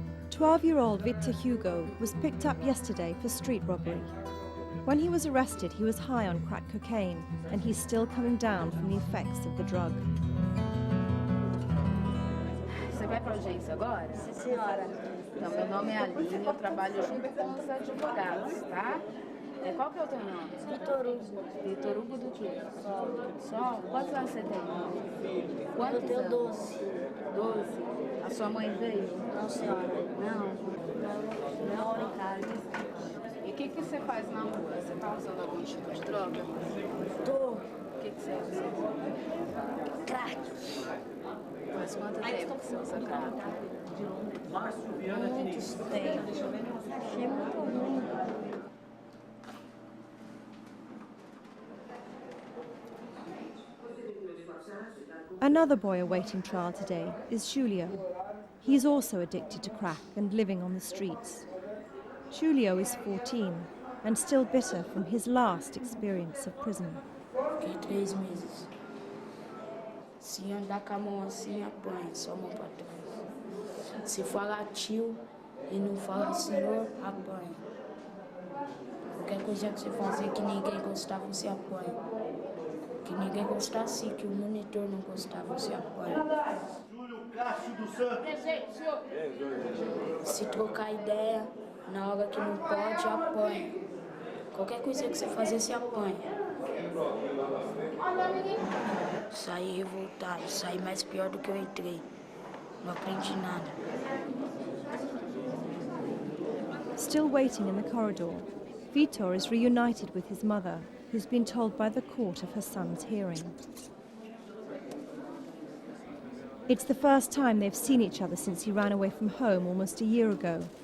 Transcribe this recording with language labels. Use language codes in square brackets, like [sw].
[en] 12-year-old Victor Hugo was picked up yesterday for street robbery. When he was arrested, he was high on crack cocaine, and he's still coming down from the effects of the drug. [pt] Você vai para a audiência agora? Sim, senhora. Então, meu nome é Aline, eu trabalho junto com os advogados, tá? Qual que é o teu nome? Vitor Hugo. Vitor Hugo do quê? Sol. Quantos anos você tem? Quantos eu tenho anos? 12. 12. A sua mãe veio? Não, senhora. Não? Não moro em casa. E o que você faz na rua? Você está usando algum tipo de droga? Tô. O que você usa? Crack. Faz quanto tempo que você usa crack? Muitos tempos. Achei muito ruim. [en] Another boy awaiting trial today is Julio. He's also addicted to crack and living on the streets. Julio is 14 and still bitter from his last experience of prison. [pt] Fiquei 3 meses. Se andar com a mão assim, apanha, só a mão para trás. Se falar tio e não fala senhor, apanha. Qualquer coisa que você fazer que ninguém gostar, você apanha. Que ninguém gostasse, que o monitor não gostava, você apanha. Júlio Cássio dos Santos. Presente, senhor. Se trocar ideia, na hora que não pode, apanha. Qualquer coisa que você fazer, você apanha. Saí revoltado, saí mais pior do que eu entrei. Não aprendi nada. [en] Still waiting in the corridor, Vitor is reunited with his mother, who's been told by the court of her son's hearing. It's the first time they've seen each other since he ran away from home almost a year ago.